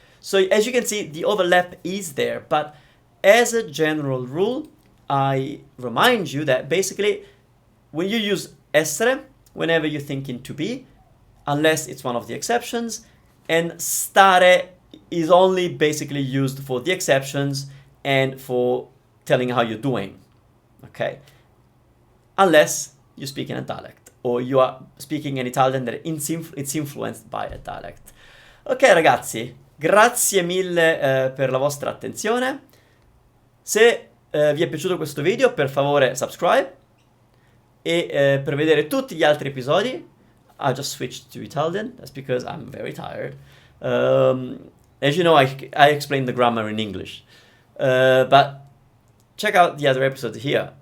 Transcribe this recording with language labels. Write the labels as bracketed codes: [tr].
[en] So as you can see, the overlap is there, but as a general rule, I remind you that basically when you use essere, whenever you're thinking to be, unless it's one of the exceptions, and stare is only basically used for the exceptions and for telling how you're doing, okay? Unless you speak in a dialect or you are speaking in Italian that it's influenced by a dialect. [it] Ok ragazzi, grazie mille per la vostra attenzione. Se vi è piaciuto questo video, per favore subscribe e per vedere tutti gli altri episodi, [en] I just switched to Italian. That's because I'm very tired. As you know, I explained the grammar in English. But check out the other episodes here.